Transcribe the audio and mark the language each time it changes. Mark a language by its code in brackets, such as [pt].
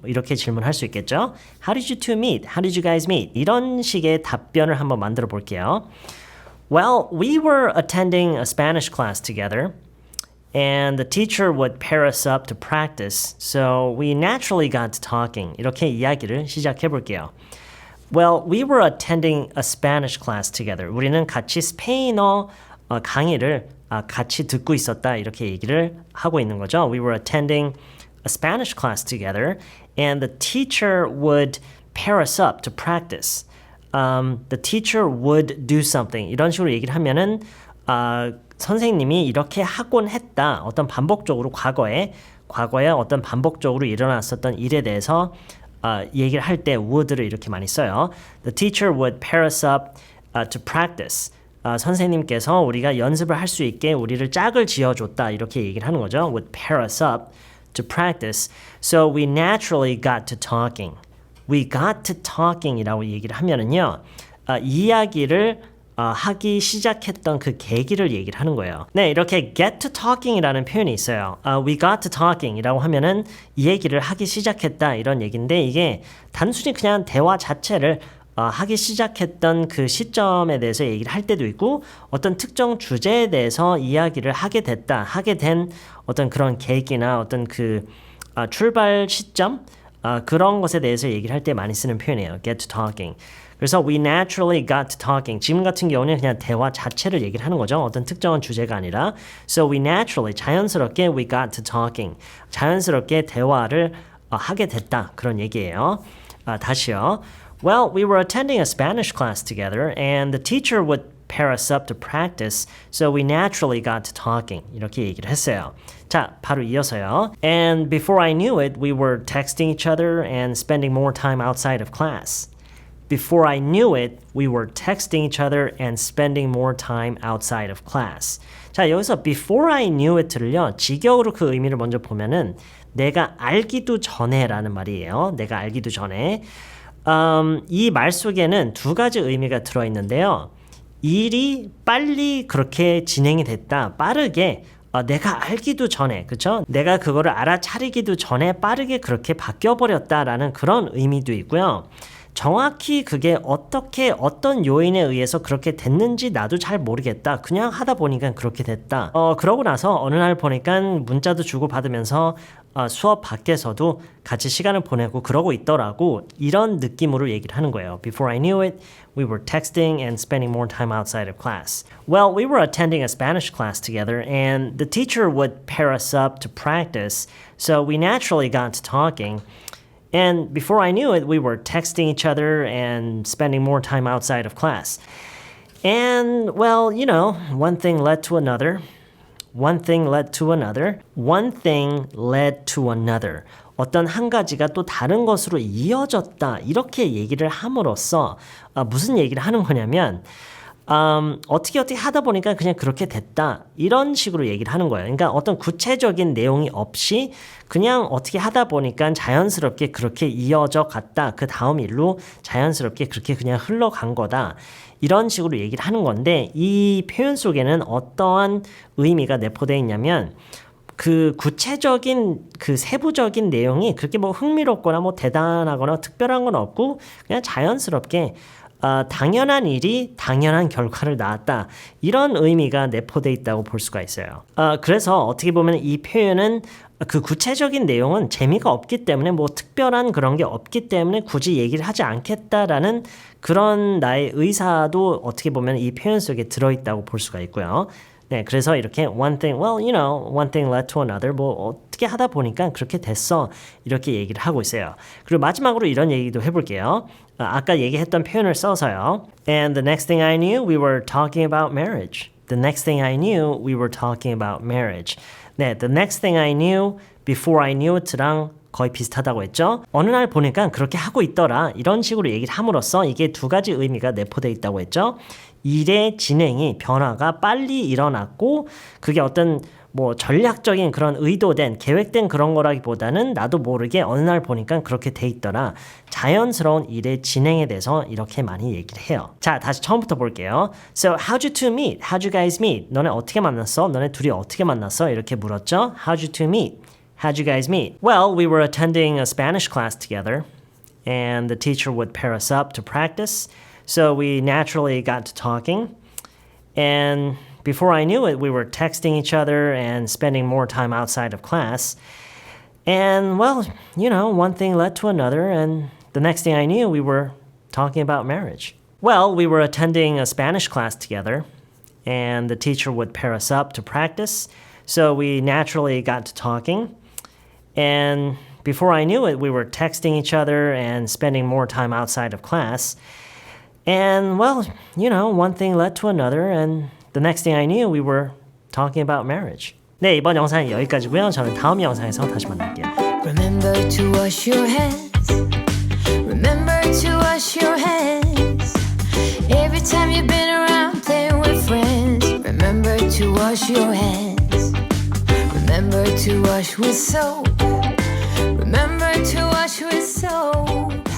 [ko] 이렇게 질문할 수 있겠죠? [en] How did you two meet? How did you guys meet? [ko] 이런 식의 답변을 한번 만들어 볼게요. [en] Well, we were attending a Spanish class together. And the teacher would pair us up to practice, so we naturally got to talking. [ko] 이렇게 이야기를 시작해 볼게요. [en] Well, we were attending a Spanish class together. [ko] 우리는 같이 스페인어 강의를 같이 듣고 있었다. 이렇게 얘기를 하고 있는 거죠. [en] We were attending a Spanish class together, and the teacher would pair us up to practice. The teacher would do something. [ko] 이런 식으로 얘기를 하면은 선생님이 이렇게 하곤 했다. 어떤 반복적으로 과거에 어떤 반복적으로 일어났었던 일에 대해서 얘기를 할 때 would를 이렇게 많이 써요. [en] The teacher would pair us up to practice. [ko] 선생님께서 우리가 연습을 할 수 있게 우리를 짝을 지어줬다. 이렇게 얘기를 하는 거죠. [en] Would pair us up to practice. So we naturally got to talking. We got to talking [ko] 이라고 얘기를 하면은요. 이야기를 하기 시작했던 그 계기를 얘기를 하는 거예요. 네, 이렇게 [en] get to talking [ko] 이라는 표현이 있어요. [en] We got to talking [ko] 이라고 하면은 이 얘기를 하기 시작했다 이런 얘기인데 이게 단순히 그냥 대화 자체를 하기 시작했던 그 시점에 대해서 얘기를 할 때도 있고 어떤 특정 주제에 대해서 이야기를 하게 된 어떤 그런 계기나 어떤 그 출발 시점 그런 것에 대해서 얘기를 할 때 많이 쓰는 표현이에요. [en] Get to talking. [ko] 그래서 [en] we naturally got to talking. [ko] 지금 같은 경우는 그냥 대화 자체를 얘기를 하는 거죠. 어떤 특정한 주제가 아니라. [en] So we naturally, [ko] 자연스럽게 [en] we got to talking. [ko] 자연스럽게 대화를 하게 됐다. 그런 얘기예요. 다시요. [en] Well, we were attending a Spanish class together and the teacher would pair us up to practice. So we naturally got to talking. [ko] 이렇게 얘기를 했어요. 자, 바로 이어서요. [en] And before I knew it, we were texting each other and spending more time outside of class. Before I knew it, we were texting each other and spending more time outside of class. [ko] 자, 여기서 [en] before I knew it [ko] 를요, 직역으로 그 의미를 먼저 보면은 내가 알기도 전에라는 말이에요. 내가 알기도 전에. 이 말 속에는 두 가지 의미가 들어있는데요. 일이 빨리 그렇게 진행이 됐다. 빠르게 내가 알기도 전에, 그쵸? 내가 그거를 알아차리기도 전에 빠르게 그렇게 바뀌어버렸다라는 그런 의미도 있고요. 정확히 그게 어떻게 어떤 요인에 의해서 그렇게 됐는지 나도 잘 모르겠다. 그냥 하다 보니까 그렇게 됐다. 그러고 나서 어느 날 보니까 문자도 주고 받으면서 수업 밖에서도 같이 시간을 보내고 그러고 있더라고. 이런 느낌으로 얘기를 하는 거예요. [en] Before I knew it, we were texting and spending more time outside of class. Well, we were attending a Spanish class together and the teacher would pair us up to practice. So we naturally got to talking. And before I knew it, we were texting each other and spending more time outside of class. And, well, you know, one thing led to another. One thing led to another. One thing led to another. [ko] 어떤 한 가지가 또 다른 것으로 이어졌다. 이렇게 얘기를 함으로써 무슨 얘기를 하는 거냐면 어떻게 하다 보니까 그냥 그렇게 됐다. 이런 식으로 얘기를 하는 거예요. 그러니까 어떤 구체적인 내용이 없이 그냥 어떻게 하다 보니까 자연스럽게 그렇게 이어져 갔다. 그 다음 일로 자연스럽게 그렇게 그냥 흘러간 거다. 이런 식으로 얘기를 하는 건데 이 표현 속에는 어떠한 의미가 내포되어 있냐면 그 구체적인 그 세부적인 내용이 그렇게 뭐 흥미롭거나 뭐 대단하거나 특별한 건 없고 그냥 자연스럽게 당연한 일이 당연한 결과를 낳았다. 이런 의미가 내포되어 있다고 볼 수가 있어요. 그래서 어떻게 보면 이 표현은 그 구체적인 내용은 재미가 없기 때문에 뭐 특별한 그런 게 없기 때문에 굳이 얘기를 하지 않겠다라는 그런 나의 의사도 어떻게 보면 이 표현 속에 들어있다고 볼 수가 있고요. 네, 그래서 이렇게 [en] one thing, well, you know, one thing led to another. [ko] 뭐 어떻게 하다 보니까 그렇게 됐어. 이렇게 얘기를 하고 있어요. 그리고 마지막으로 이런 얘기도 해볼게요. 아까 얘기했던 표현을 써서요. [en] And the next thing I knew, we were talking about marriage. The next thing I knew, we were talking about marriage. 네, the next thing I knew, before I knew it랑 [ko] 거의 비슷하다고 했죠. 어느 날 보니까 그렇게 하고 있더라. 이런 식으로 얘기를 함으로써 이게 두 가지 의미가 내포되어 있다고 했죠. 일의 진행이 변화가 빨리 일어났고 그게 어떤 뭐 전략적인 그런 의도된 계획된 그런 거라기보다는 나도 모르게 어느 날 보니까 그렇게 돼 있더라. 자연스러운 일의 진행에 대해서 이렇게 많이 얘기를 해요. 자, 다시 처음부터 볼게요. [en] So, how'd you two meet? How'd you guys meet? [ko] 너네 어떻게 만났어? 너네 둘이 어떻게 만났어? 이렇게 물었죠. [en] How'd you two meet? How'd you guys meet? Well, we were attending a Spanish class together, and the teacher would pair us up to practice. So we naturally got to talking, and before I knew it, we were texting each other and spending more time outside of class. And, well, you know, one thing led to another, and the next thing I knew, we were talking about marriage. Well, we were attending a Spanish class together, and the teacher would pair us up to practice. So we naturally got to talking, and before I knew it, we were texting each other and spending more time outside of class. And, well, you know, one thing led to another, and the next thing I knew, we were talking about marriage. [ko] 네, 이번 영상은 여기까지고요. 저는 다음 영상에서 다시 만날게요. [en] Remember to wash your hands. Remember to wash your hands. Every time you've been around playing with friends. Remember to wash your hands. Remember to wash with soap. Remember to wash with soap.